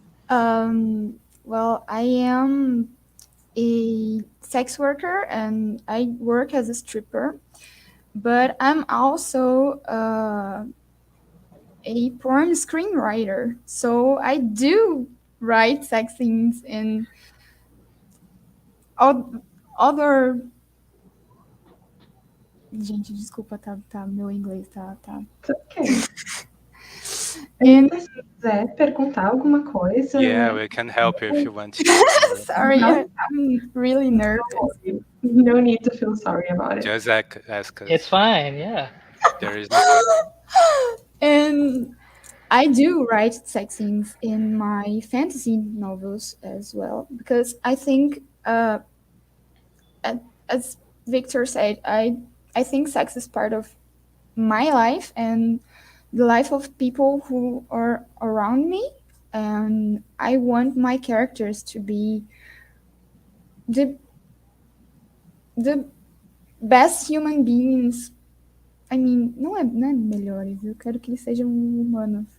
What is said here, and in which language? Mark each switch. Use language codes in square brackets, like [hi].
[en] Well, I am a sex worker and I work as a stripper, but I'm also a porn screenwriter. So I do write sex scenes in other. [pt] Gente, desculpa, meu inglês tá. [en] It's okay. [pt] Anita, se quiser perguntar alguma coisa. [en] Yeah, we can help you if you want to. Sorry, I'm really nervous. No need to feel sorry about it. Just ask us. It's fine, yeah. There is no. And I do write sex scenes in my fantasy novels as well, because I think, as Victor said, I think sex is part of my life and the life of people who are around me, and I want my characters to be the best human beings. I mean, [pt] não é melhores, eu quero que eles sejam humanos.